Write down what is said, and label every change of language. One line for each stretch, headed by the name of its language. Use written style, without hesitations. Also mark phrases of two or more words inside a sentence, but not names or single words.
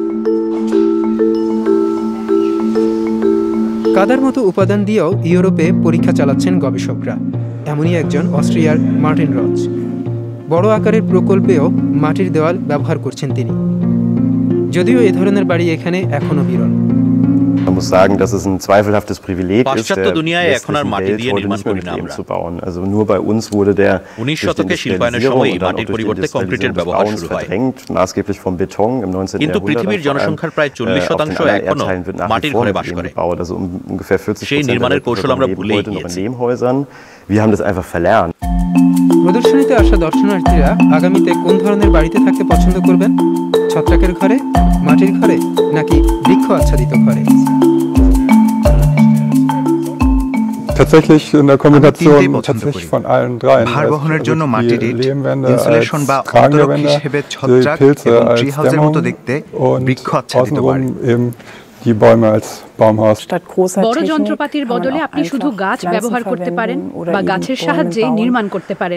Bangla: কাদার মতো উপাদান দিয়েও ইউরোপে পরীক্ষা চালাচ্ছেন গবেষকরা। এমনই একজন অস্ট্রিয়ার মার্টিন রচ। বড় আকারের প্রকল্পেও মাটির দেওয়াল ব্যবহার করছেন তিনি, যদিও এ ধরনের বাড়ি এখানে এখনও বিরল।
German: Man muss sagen, dass es ein zweifelhaftes Privileg ist,
Bangla: পাশ্চাত্য দুনিয়ায় এখন আর মাটি দিয়ে নির্মাণ করি না আমরা।
German: zu bauen. Also nur bei uns wurde der
Bangla: 19 শতকে শিল্পায়নের সময় মাটির পরিবর্তে কংক্রিটের ব্যবহার শুরু হয়।
German: maßgeblich vom Beton im 19.
Bangla: কিন্তু পৃথিবীর জনসংখ্যার প্রায় 40% এখনো মাটির ঘরে বাস করে।
German: Also ungefähr 40%
Bangla: সেই নির্মাণের কৌশল আমরা ভুলে গিয়েছি।
German: Wir haben das einfach verlernt.
Bangla: প্রদর্শনীতে আসা দর্শনার্থীরা আগামীতে কোন ধরনের বাড়িতে থাকতে পছন্দ করবেন? ছত্রাকের ঘরে, মাটির ঘরে নাকি বৃক্ষ আচ্ছাদিত ঘরে?
German: Tatsächlich in der Kombination tatsächlich von allen dreien.
Bangla: ভারবহনের জন্য মাটির ইট, ইনসুলেশন বা অন্তরক হিসেবে ছত্রাক এবং ট্রি হাউসের মতো দেখতে বৃক্ষ আচ্ছাদিত বাড়ি।
German: Die Bäume als Baumhaus.
Bangla: বড় যন্ত্রপাতির বদলে আপনি শুধু গাছ ব্যবহার করতে পারেন বা গাছের সাহায্যে নির্মাণ করতে পারেন।